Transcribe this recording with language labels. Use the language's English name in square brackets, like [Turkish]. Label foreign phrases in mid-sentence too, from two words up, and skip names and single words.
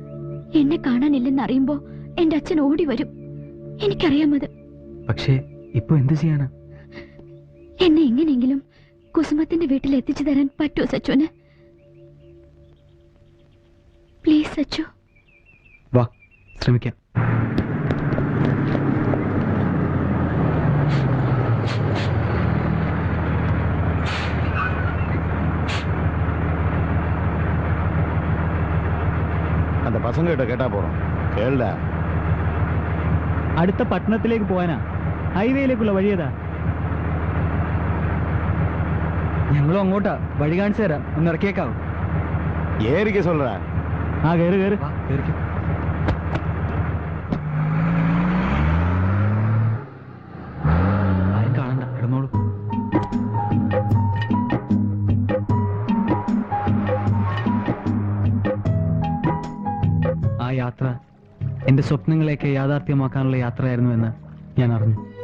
[Malayalam] എന്നെ കാണാനില്ലെന്ന് അറിയുമ്പോ എന്റെ അച്ഛൻ ഓടി വരും. എനിക്കറിയാമത്. പക്ഷേ ഇപ്പൊ എന്ത് ചെയ്യാനാ? എന്നെ എങ്ങനെയെങ്കിലും കുസുമത്തിന്റെ വീട്ടിൽ എത്തിച്ചു തരാൻ പറ്റുമോ സച്ചുവിന്? പ്ലീസ് സച്ചു. വാ, ശ്രമിക്കാം. [Tamil] அந்த பசங்க கிட்ட கேட்டா போறோம். கேளுடா. [Malayalam] അടുത്ത പട്ടണത്തിലേക്ക് പോവാനാ. ഹൈവേയിലേക്കുള്ള വഴിയേതാ? ഞങ്ങളും അങ്ങോട്ടാ. വഴി കാണിച്ചു തരാം. ഒന്ന് ഇറക്കിയേക്കാവും. [Tamil] ஏறிக்க சொல்ற. [Malayalam] ആ കയറി കയറി കയറിക്കും. ആരും കാണണ്ട, കിടന്നോളൂ. ആ യാത്ര എന്റെ സ്വപ്നങ്ങളെയൊക്കെ യാഥാർത്ഥ്യമാക്കാനുള്ള യാത്രയായിരുന്നുവെന്ന് ഞാൻ അറിഞ്ഞു.